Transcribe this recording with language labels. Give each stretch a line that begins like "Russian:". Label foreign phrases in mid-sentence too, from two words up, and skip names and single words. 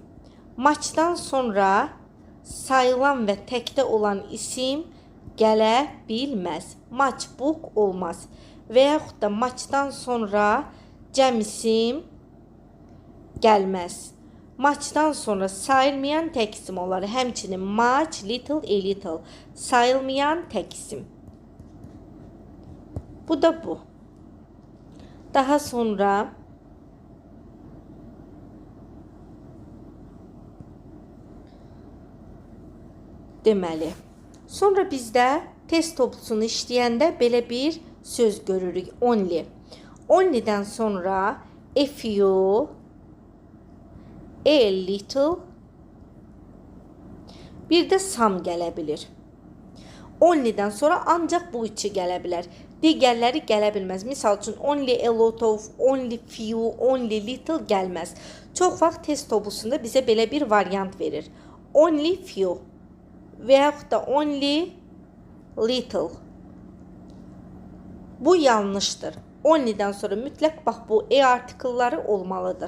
Azerbaijani: Muchdan sonra sayılan və təkdə olan isim gələ bilməz.
English: Much book
Azerbaijani: olmaz. Və yaxud da muchdan sonra cəm isim gəlməz. Muchdan sonra sayılmayan tək isim olar. Həmçinin
English: much, little, a little.
Azerbaijani: Sayılmayan tək isim. Bu da bu. Daha sonra deməli. Sonra bizdə test toplusunu işləyəndə belə bir söz görürük. Only. Only'dən sonra
English: a few, a little,
Azerbaijani: bir də some gələ bilir. Only'dən sonra ancaq bu üçü gələ bilər. Digərləri gələ bilməz. Misal üçün,
English: only a lot of, only few, only little gəlməz.
Azerbaijani: Çox vaxt test toplusunda bizə belə bir variant verir.
English: Only few
Azerbaijani: və yaxud da
English: only little.
Azerbaijani: Bu yanlışdır. Only'dən sonra mütləq bax bu e artikelları olmalıdır.